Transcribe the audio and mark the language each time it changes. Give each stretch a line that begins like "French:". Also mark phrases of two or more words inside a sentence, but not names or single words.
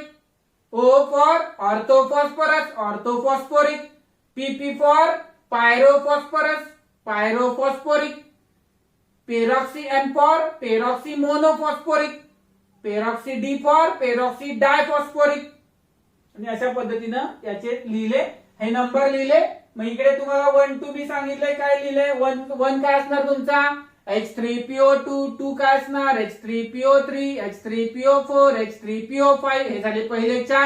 English: O for orthophosphorus, orthophosphoric. PP for pyrophosphorus, pyrophosphoric. Peroxy M for peroxy monophosphoric. Peroxy D for peroxy diphosphoric.
Marathi: आणि अशा पद्धतीनं याचे लिहिले, हे नंबर लिहिले. मग इकडे तुम्हाला 1 to B सांगितलंय, काय लिहिलंय? 1 काय असणार तुमचा? H3PO2, 2 काय असणार? H3PO3, H3PO4, H3PO5. हे झाले पहिले 4.